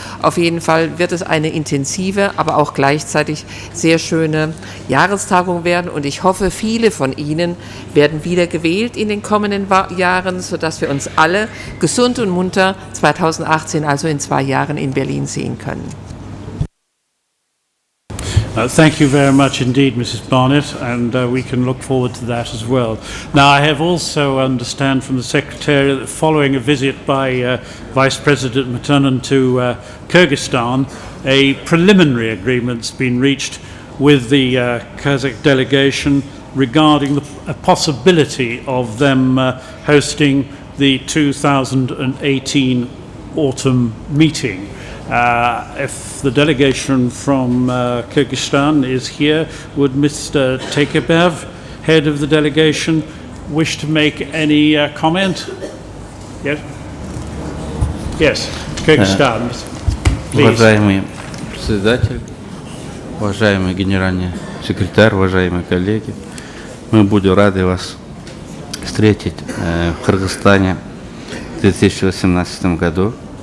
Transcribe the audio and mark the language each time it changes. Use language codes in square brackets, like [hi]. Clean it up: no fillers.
[de] Auf jeden Fall wird es eine intensive, aber auch gleichzeitig sehr schöne Jahrestagung werden. Und ich hoffe, viele von Ihnen werden wieder gewählt in den kommenden Jahren, sodass wir uns alle gesund und munter 2018, also in 2 Jahren, in Berlin sehen können. [en] Thank you very much indeed, Mrs. Barnett, and we can look forward to that as well. Now, I have also understand from the Secretariat that following a visit by Vice President Matunin to Kyrgyzstan, a preliminary agreement's been reached with the Kazakh delegation regarding a possibility of them hosting the 2018 autumn meeting. If the delegation from Kyrgyzstan is here, would Mr. Tekebev, head of the delegation, wish to make any comment? Yes? Yes, Kyrgyzstan, please. [ru] Уважаемый председатель, уважаемый генеральный секретарь, уважаемые коллеги, мы будем рады вас встретить в Кыргызстане в 2018 году.